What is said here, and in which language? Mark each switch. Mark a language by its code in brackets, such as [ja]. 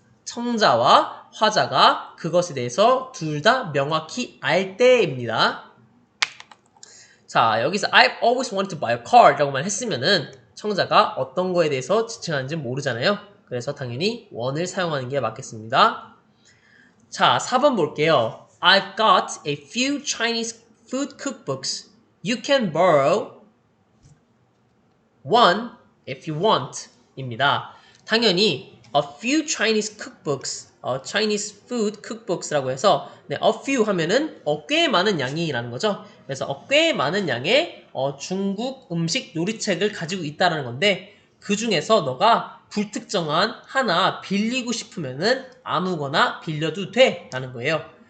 [ko] 청자와 화자가 그것에 대해서 둘 다 명확히 알 때입니다. 자, 여기서 I've always wanted to buy a car 라고만 했으면은 청자가 어떤 거에 대해서 지칭하는지 모르잖아요. 그래서 당연히 one을 사용하는 게 맞겠습니다. 자, 4번 볼게요. [en] I've got a few Chinese food cookbooks. You can borrow one if you want [ko] 입니다. 당연히 [en] a few Chinese cookbooks, Chinese food cookbooks [ko] 라고 해서 네, a few 하면은 꽤 많은 양이라는 거죠. 그래서 꽤 많은 양의 중국 음식 요리책을 가지고 있다는 건데 그 중에서 너가 불특정한 하나 빌리고 싶으면은 아무거나 빌려도 돼 라는 거예요.